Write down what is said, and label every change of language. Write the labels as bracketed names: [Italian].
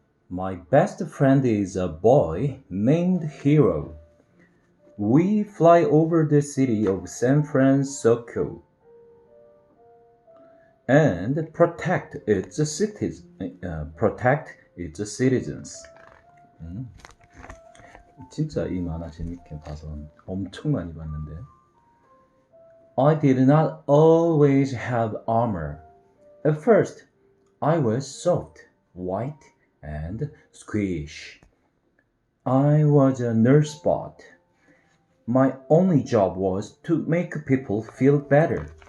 [English] My best friend is a boy named Hero. We fly over the city of San Francisco and protect its citizens. [Korean] 진짜 이 만화 재밌게 봐서 엄청 많이 봤는데. [English] I did not always have armor. At first, I was soft, white, and squish. I was a nurse bot. My only job was to make people feel better.